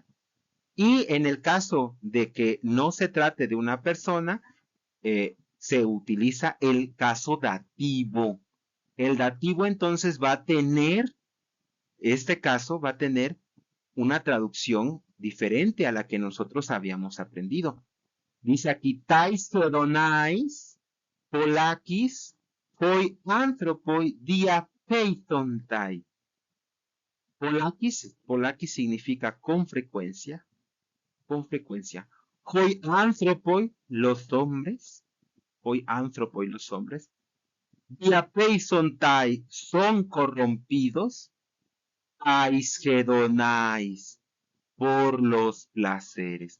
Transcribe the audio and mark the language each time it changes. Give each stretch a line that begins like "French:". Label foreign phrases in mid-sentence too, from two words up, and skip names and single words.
Spanish: Y en el caso de que no se trate de una persona, se utiliza el caso dativo. El dativo entonces va a tener, este caso va a tener una traducción diferente a la que nosotros habíamos aprendido. Dice aquí,
Greek: ταῖς ἡδοναῖς, πολλάκις, οἱ ἄνθρωποι διαφθείρονται.
Spanish: Polakis significa con frecuencia.
Greek: Οἱ ἄνθρωποι,
Spanish: los hombres.
Greek: Οἱ ἄνθρωποι,
Spanish: los hombres.
Greek: Διαφθείρονται,
Spanish: son corrompidos. Aisgedonais, por los placeres.